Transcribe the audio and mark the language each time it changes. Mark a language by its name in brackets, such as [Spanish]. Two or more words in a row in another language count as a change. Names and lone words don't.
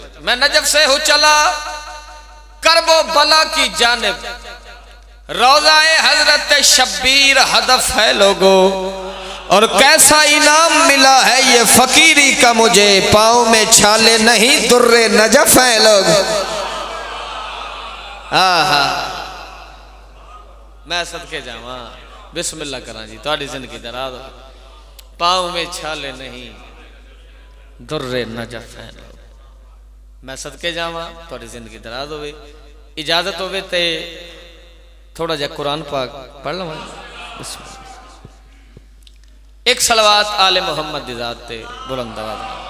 [Urdu] میں نجف سے ہوں چلا کربو بلا کی جانب، روضۂ حضرت شبیر ہدف ہے لوگوں، اور کیسا انعام ملا ہے یہ فقیری کا مجھے، پاؤں میں چھالے نہیں دُرِّ نجف ہے لوگ. [Punjabi] آہا میں صدقے جاواں بسم اللہ کراں جی تھوڑی زندگی دراز ہو, [Urdu] پاؤں میں چھالے نہیں دُرِّ نجف ہے لوگ. [Punjabi] میں صدقے جاواں تھوڑی زندگی دراز ہووے، اجازت ہووے تے تھوڑا جا قرآن پاک پڑھ لواں. ایک صلوات آلِ محمد دی ذات تے بلند آواز.